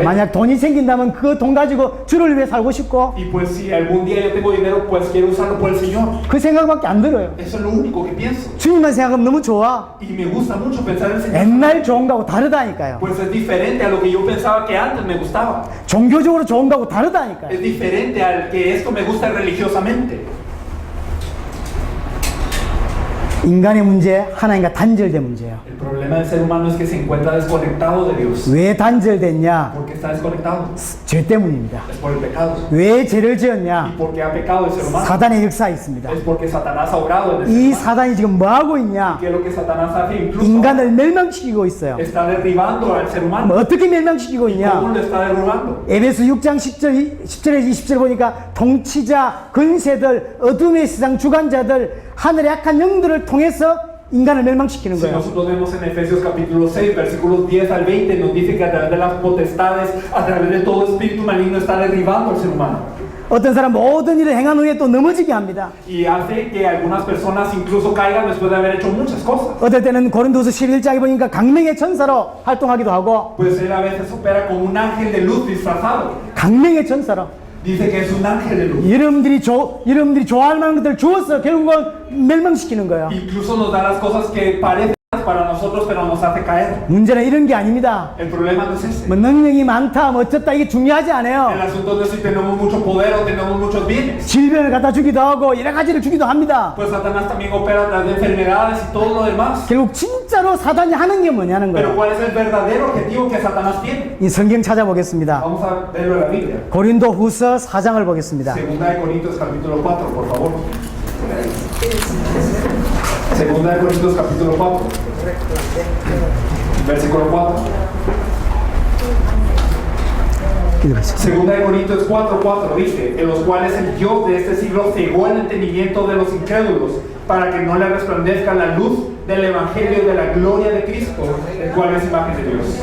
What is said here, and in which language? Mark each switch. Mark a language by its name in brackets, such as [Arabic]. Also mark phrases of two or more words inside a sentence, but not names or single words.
[Korean] 만약 돈이 생긴다면 그 돈 가지고 주를 위해 살고 싶고, [Spanish] Y pues si algún día yo tengo dinero, pues quiero usarlo por el Señor. [Korean] 그 생각밖에 안 들어요. [Spanish] Eso es lo único que pienso. [Korean] 주님만 생각하면 너무 좋아. [Spanish] Y me gusta mucho pensar en el Señor. [Korean] 옛날 좋은 거하고 다르다니까요. [Spanish] Pues es diferente a lo que yo pensaba que antes me gustaba. [Korean] 종교적으로 좋은 거하고 다르다니까요. [Spanish] Es diferente al que esto me gusta religiosamente. [Korean] 인간의 문제, 하나님과 단절된 문제예요. [Spanish] El problema del ser humano es que se encuentra desconectado de Dios. [Korean] 왜 단절됐냐? [Spanish] ¿Por qué está desconectado? [Korean] 죄 때문입니다. [Spanish] Es por el pecado. [Korean] 왜 죄를 [Spanish] ¿Y [Korean] 지었냐? [Spanish] por qué ha pecado el ser humano? [Korean] 사단의 역사가 있습니다. [Spanish] Es porque Satanás ha obrado en el ser [Korean] 이 [Spanish] humano. [Korean] 사단이 지금 뭐 하고 있냐? [Spanish] ¿Qué es lo que Satanás hace? Incluso [Korean] 인간을 멸망시키고 있어요. [Spanish] está derribando al ser humano. [Korean] 어떻게 멸망시키고 [Spanish] ¿Cómo [Korean] 있냐? [Spanish] lo está derribando? [Korean] 에베소 6장 10절에 20절 보니까 통치자, 근세들, 어둠의 세상 주관자들, 하늘의 악한 영들을 통해서 인간을 멸망시키는 [Spanish] Si [Korean] 거예요. [Spanish] nosotros vemos en Efesios capítulo 6, versículos 10 al 20, nos dice que a través de las potestades, a través de todo espíritu maligno está derribando al ser humano. [Korean] 어떤 사람 모든 일을 행한 후에 또 넘어지게 합니다. [Spanish] Y hace que algunas personas incluso caigan después de haber hecho muchas cosas. [Korean] 어떨 때는 고린도서 11장에 보니까 강명의 천사로 활동하기도 하고, [Spanish] Pues él a veces opera como un ángel de luz disfrazado. [Korean] 강명의 천사로 [Spanish] Dice que es un ángel de luz. [Korean] 여러분들이 좋아할 만한 것들을 주어서 결국은 멸망시키는 거예요. [Spanish] Incluso nos da las cosas que parecen para nosotros, pero nos hace caer. [Korean] 문제는 이런 게 아닙니다. [Spanish] El problema no es ese. [Korean] 뭐 능력이 많다, 뭐 어쩌다 이게 중요하지 [Spanish] El [Korean] 않아요. [Spanish] asunto no es si tenemos mucho poder o tenemos muchos bienes. [Korean] 질병을 갖다 주기도 하고 여러 가지를 주기도 합니다. [Spanish] Pues Satanás también opera a través de enfermedades y todo lo demás. [Korean] 결국 진짜로 사단이 하는 게 뭐냐는 [Spanish] Pero [Korean] 거예요. [Spanish] ¿cuál es el verdadero objetivo que Satanás tiene? [Korean] 이 성경 찾아보겠습니다. [Spanish] Vamos a verlo en la Biblia. [Korean] 고린도 후서 4장을 보겠습니다. [Spanish] Segunda de Corintios capítulo 4, por favor. Segunda de Corintios capítulo 4. Versículo 4. [Korean] 읽어보세요. [Spanish] Segunda de Corintios 4:4 dice, en los cuales el Dios de este siglo cegó el entendimiento de los incrédulos para que no le resplandezca la luz del evangelio de la gloria de Cristo, el cual es imagen de Dios.